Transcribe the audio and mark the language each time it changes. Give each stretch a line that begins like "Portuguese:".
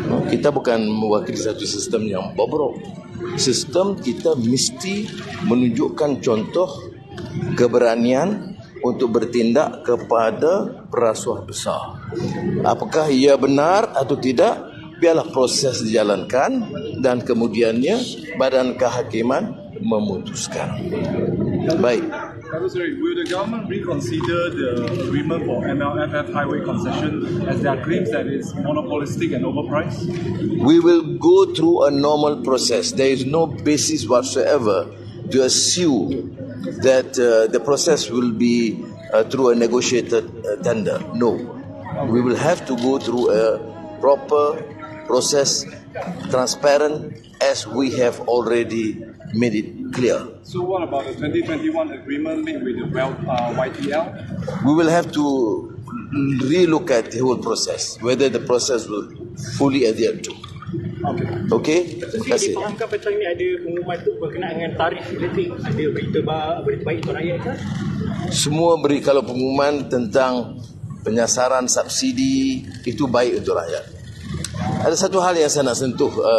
Malay: Kita bukan mewakili satu sistem yang bobrok. Sistem kita mesti menunjukkan contoh keberanian untuk bertindak kepada perasuah besar. Apakah ia benar atau tidak, biarlah proses dijalankan dan kemudiannya Badan Kehakiman memutuskan. Baik.
English: Sorry, will the government reconsider the agreement for MLFF highway concession as there are claims that it's monopolistic and overpriced? We will go through a normal process. There is no basis whatsoever to assume that the process will be through a negotiated tender. No. We will have to go through a proper process, transparent, as we have already made it clear. So what about the 2021 agreement made with the YTL? We will have to relook at the whole process, whether the process will fully adhere to.
Malay: Okay? Terima kasih. Difahamkan petang ini ada pengumuman itu berkenaan dengan tarif elektrik. Ada berita baik untuk rakyat ke? Semua beri, kalau pengumuman tentang penyasaran subsidi itu baik untuk rakyat. Ada satu hal yang saya nak sentuh.